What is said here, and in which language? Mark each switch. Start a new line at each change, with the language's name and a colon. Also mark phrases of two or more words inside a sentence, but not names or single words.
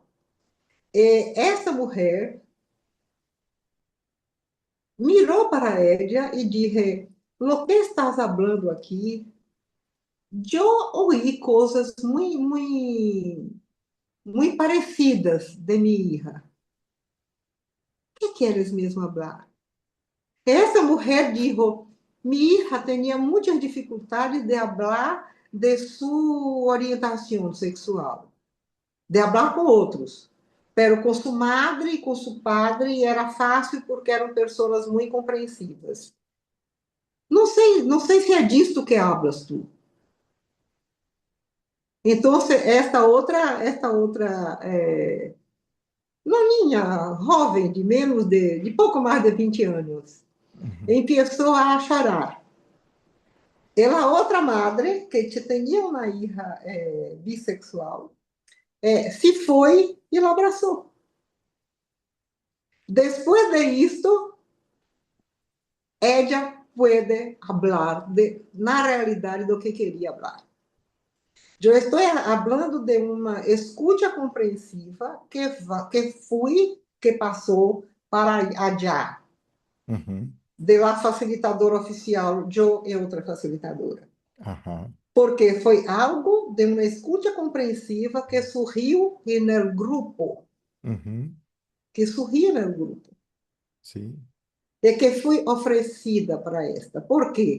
Portuguese: E essa mulher mirou para ela e disse:
Spanish: "Lo que estás
Portuguese: falando aqui? Eu ouvi coisas muito, muito, muito parecidas de minha hija.
Spanish: ¿qué quieres mesmo hablar?
Portuguese: Essa mulher
Spanish: dijo, mi hija tenía muchas dificultades de hablar de su orientación sexual, de hablar
Portuguese: com outros. Pero com sua madre e com seu padre era fácil porque eram pessoas muito compreensivas. Não sei se é disto que
Spanish: hablas tu.
Portuguese: Então, esta outra noninha, jovem, de pouco mais de 20 anos, Ujú, começou a chorar. Ela, outra madre, que tinha uma hija bissexual, se foi e la abraçou. Depois de isto,
Spanish: ella puede hablar
Portuguese: na realidade do que queria hablar. Eu estou falando de uma escuta compreensiva que passou para allá, ujú,
Spanish: de la facilitadora oficial,
Portuguese: eu e outra facilitadora. ajá, Porque foi algo de uma escuta compreensiva que surgiu no grupo, ujú, que surgiu no grupo.
Spanish: sí,
Portuguese: E que foi oferecida para esta. Por quê?